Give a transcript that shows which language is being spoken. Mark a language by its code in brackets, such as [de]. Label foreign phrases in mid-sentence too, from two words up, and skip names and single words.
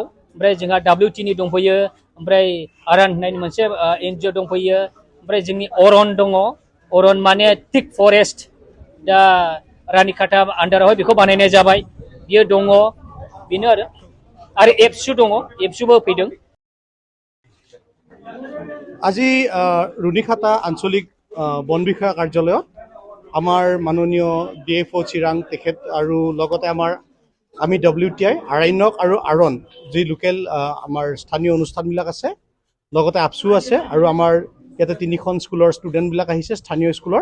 [brx] ओमफ्राय जोंहा WTनि दंफैयो ओमफ्राय अर'न होननायनि मोनसे NGO दंफैयो ओमफ्राय जोंनि अर'न दङ। अर'न माने [en] thick forest [brx] दा रुनिकाटा आन्डारावहाय बेखौ बानायनाय जाबाय बियो दङ बेनो आरो एबसु दङ एबसुबो फैदों। [as] আজি रुनिकाटा आन्चलिक বন বিষয়া কাৰ্যালয়ত আমাৰ মাননীয় DFO চিৰাং তেখেত আৰু লগতে আমি WTI আৰণ্যক আৰু আৰ'ন যি লোকেল আমাৰ স্থানীয় অনুষ্ঠানবিলাক আছে, লগতে আপচু আছে আৰু আমাৰ ইয়াতে 3খন স্কুলৰ ষ্টুডেণ্টবিলাক আহিছে স্থানীয় স্কুলৰ।